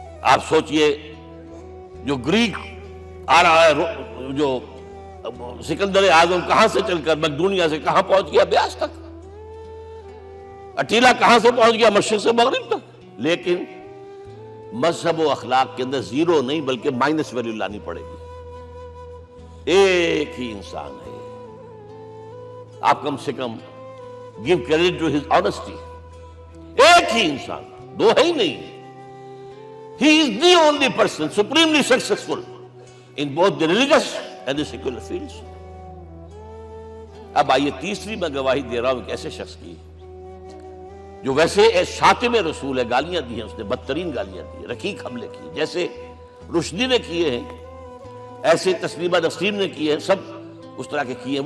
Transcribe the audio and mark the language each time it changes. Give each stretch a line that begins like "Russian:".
Urdu: آپ سوچئے جو گریک آ رہا ہے، جو سکندر اعظم کہاں سے چل کر مقدونیہ سے کہاں پہنچ گیا؟ بیاس تک. اٹیلا کہاں سے پہنچ گیا؟ مشرق سے مغرب تک. لیکن مذہب و اخلاق کے اندر زیرو نہیں بلکہ مائنس ویلیو لانی پڑے گی. ایک ہی انسان ہے. آپ کم سے کم
English: give credit to his honesty.
Urdu: ایک ہی انسان، دو ہے ہی نہیں.
English: He is the only person supremely successful in both the religious and the secular fields.
Urdu: اب آئیے تیسری میں گواہی دے رہا ہوں ایک ایسے شخص کی جو ویسے شاتم رسول ہے. گالیاں دی ہیں اس نے، بدترین گالیاں دی، رقیق حملے کیے، جیسے رشدی نے کیے ہیں ایسے تسلیمہ نسرین نے کیے ہیں، سب اس طرح کے کیے ہیں.